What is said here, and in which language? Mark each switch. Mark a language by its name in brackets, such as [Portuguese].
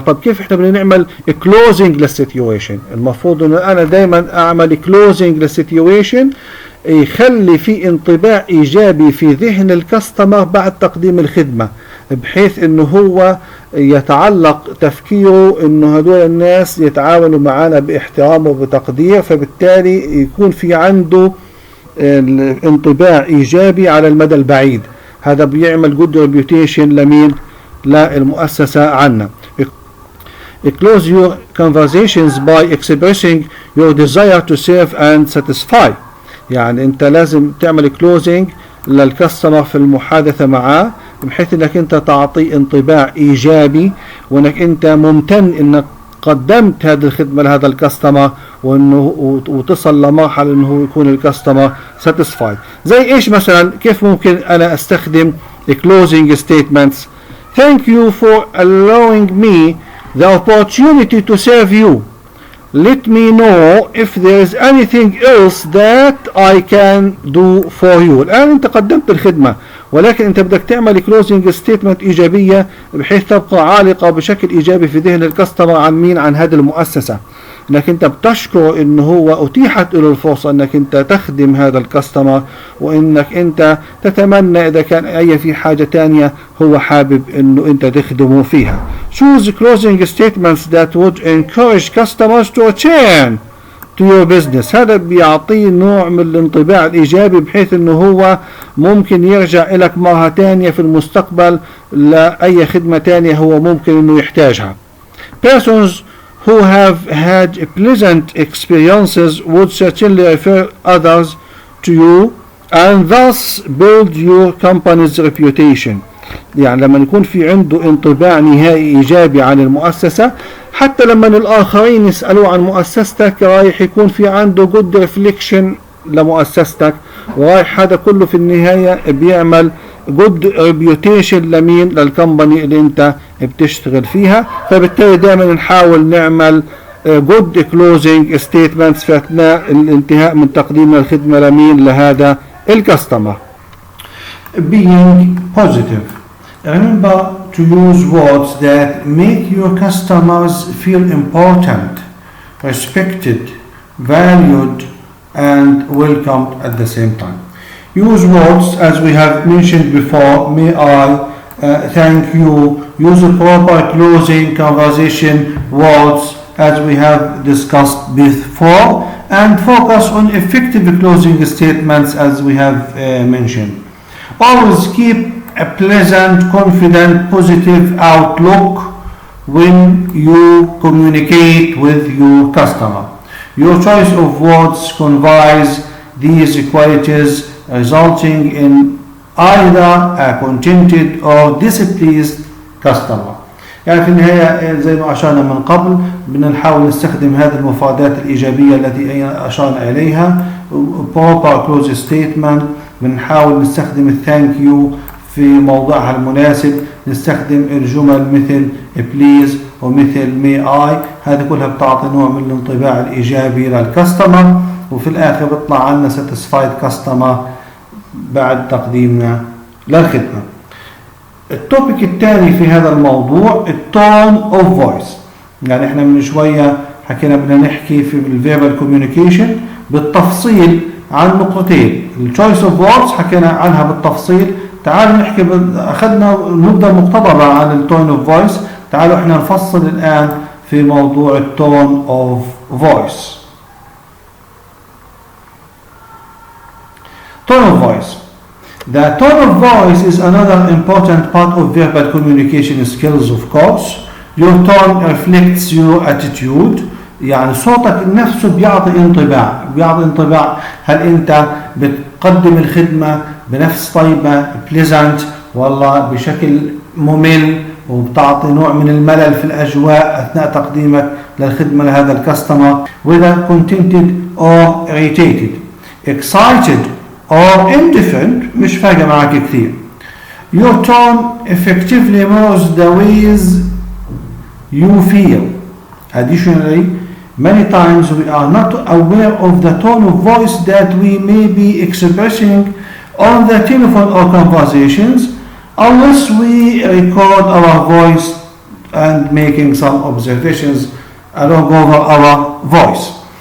[Arabic] طب كيف احنا بدنا نعمل كلوزنج للسيتويشن؟ المفروض انه انا دائما اعمل كلوزنج للسيتويشن يخلي في انطباع ايجابي في ذهن الكاستمر بعد تقديم الخدمة، بحيث انه هو يتعلق تفكيره انه هدول الناس يتعاملوا معنا باحترام وبتقدير، فبالتالي يكون في عنده انطباع ايجابي على المدى البعيد. هذا بيعمل [English] good reputation [Arabic] لمين؟ للمؤسسة عنا. [English] Close your conversations by expressing your desire to serve and satisfy. [Arabic] يعني انت لازم تعمل closing للكاستمر في المحادثة معاه، بحيث انك انت تعطي انطباع ايجابي وانك انت ممتن انك قدمت هذه الخدمة لهذا الكاستمر، وانه وتصل لمرحلة انه يكون الكاستمر satisfied. زي ايش مثلا؟ كيف ممكن انا استخدم [English] closing statements؟ Thank you for allowing me the opportunity to serve you. Let me know if there is anything else that I can do for you. [Arabic] الآن أنت قدمت الخدمة، ولكن أنت بدك تعمل [English] closing statement [Arabic] إيجابية بحيث تبقى عالقة بشكل إيجابي في ذهن الكاستمر عن مين؟ عن هذه المؤسسة. انك انت بتشكر انه هو اتيحت له الفرصة انك انت تخدم هذا الكاستمر، وانك انت تتمنى اذا كان اي في حاجة تانية هو حابب انه انت تخدمه فيها. [English] Choose closing statements that would encourage customers to return to your business. [Arabic] هذا بيعطيه نوع من الانطباع الإيجابي بحيث أنه هو ممكن يرجع لك مرة تانية في المستقبل لأي خدمة تانية هو ممكن أنه يحتاجها. [English] Persons who have had pleasant experiences would certainly refer others to you and thus build your company's reputation. [Arabic] يعني لما يكون في عنده انطباع نهائي إيجابي عن المؤسسة، حتى لما الآخرين يسألوا عن مؤسستك رايح يكون في عنده [English] good reflection [Arabic] لمؤسستك، ورايح هذا كله في النهاية بيعمل [English] good reputation [Arabic] لمين؟ للكمباني اللي انت بتشتغل فيها. فبالتالي دائما نحاول نعمل [English] good closing statements [Arabic] في أثناء الانتهاء من تقديم الخدمة لمين؟ لهذا الكاستمر. [English] Being positive. Remember to use words that make your customers feel important, respected, valued, and welcomed at the same time. Use words as we have mentioned before. May I, thank you. Use proper closing conversation words as we have discussed before, and focus on effective closing statements as we have mentioned. Always keep a pleasant, confident, positive outlook when you communicate with your customer. Your choice of words conveys these qualities, resulting in either a contented or displeased customer. [Arabic] يعني في النهاية زي ما أشرنا من قبل بدنا نحاول نستخدم هذه المفردات الإيجابية التي أشرنا إليها. [English] proper close statement، [Arabic] بنحاول نستخدم الثانك يو في موضعها المناسب، نستخدم الجمل مثل please ومثل [English] may I، [Arabic] هذه كلها بتعطي نوع من الانطباع الإيجابي للكاستمر، وفي الآخر بيطلع عنا satisfied customer بعد تقديمنا للخدمة. التوبيك الثاني في هذا الموضوع التون اوف فويس. يعني احنا من شوية حكينا بدنا نحكي في الفيربال كوميونيكيشن بالتفصيل عن نقطتين، التشويس اوف ووردز حكينا عنها بالتفصيل. تعالوا نحكي اخذنا نبدا مقتضبة عن التون اوف فويس، تعالوا احنا نفصل الان في موضوع التون اوف فويس. [English] Tone of voice. The tone of voice is another important part of verbal communication skills, of course. Your tone reflects your attitude. [Arabic] يعني صوتك نفسه بيعطي انطباع هل انت بتقدم الخدمة بنفس طيبة pleasant والله بشكل ممل وبتعطي نوع من الملل في الأجواء أثناء تقديمك للخدمة لهذا الكاستمر. [English] whether contented or irritated, excited or indifferent [Arabic] مش فارقة معك كثير. [English] Your tone effectively mirrors the ways you feel. Additionally, many times we are not aware of the tone of voice that we may be expressing on the telephone or conversations unless we record our voice and making some observations along over our voice.